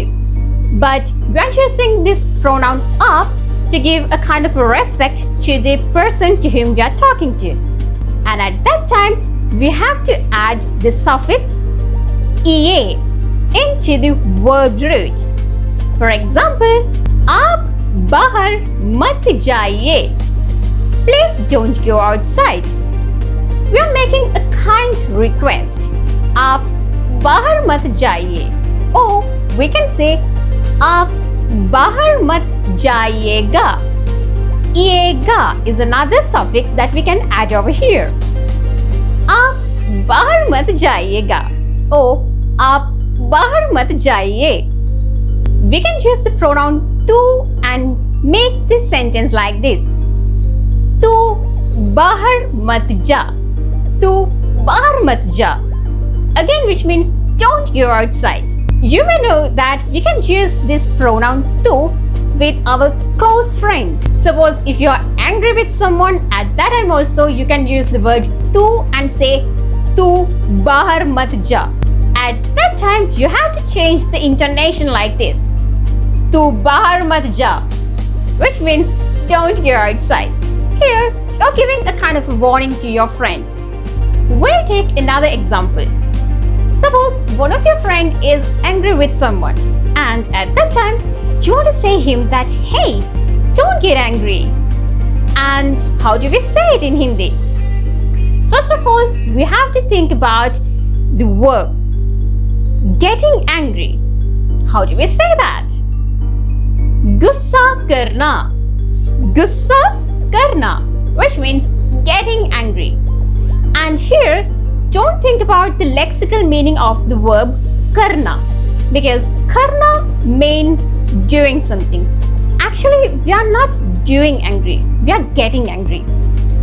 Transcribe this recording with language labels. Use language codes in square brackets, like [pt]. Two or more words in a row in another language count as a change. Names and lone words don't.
[en] But we are using this pronoun aap to give a kind of a respect to the person to whom we are talking to. And at that time, we have to add the suffix ea into the verb root. For example, [hi] आप बाहर मत जाइए. [en] Please don't go outside. We are making a kind request. [hi] आप बाहर मत जाइए. [en] Or we can say [hi] आप बाहर मत जाइएगा. [en] Yega is another suffix that we can add over here. [hi] आप बाहर मत जाइएगा. और आप बाहर मत जाइए. [en] We can use the pronoun tu and make this sentence like this. [hi] तू बाहर मत जा. तू बाहर मत जा. [en] Again, which means don't go outside. You may know that we can use this pronoun tu with our close friends. Suppose if you are angry with someone, at that time also you can use the word tu and say [hi] तू बाहर मत जा. [en] At that time, you have to change the intonation like this. [hi] तू बाहर मत जा, [en] which means don't go outside. Here, you're giving a kind of a warning to your friend. We'll take another example. Suppose one of your friends is angry with someone and at that time, you want to say him that, hey, don't get angry. And how do we say it in Hindi? First of all, we have to think about the verb. Getting angry. How do we say that? [hi] गुस्सा करना। गुस्सा करना, [en] which means getting angry. And here, don't think about the lexical meaning of the verb karna because karna means doing something. Actually, we are not doing angry, we are getting angry.